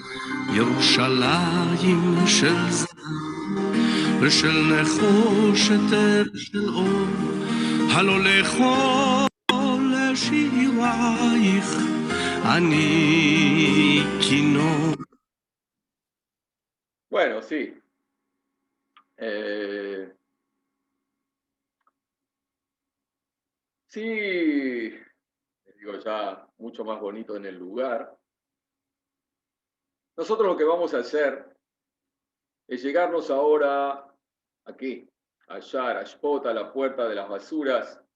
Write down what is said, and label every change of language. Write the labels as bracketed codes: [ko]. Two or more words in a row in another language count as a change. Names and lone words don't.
[he] ירושלים של זהב ושל נחושת של אור הלא לכל שירייך אני כינור. [es] Bueno, sí. Sí, les digo ya, mucho más bonito en el lugar. Nosotros lo que vamos a hacer es llegarnos ahora aquí, a Yar, a Shpot, a la puerta de las basuras.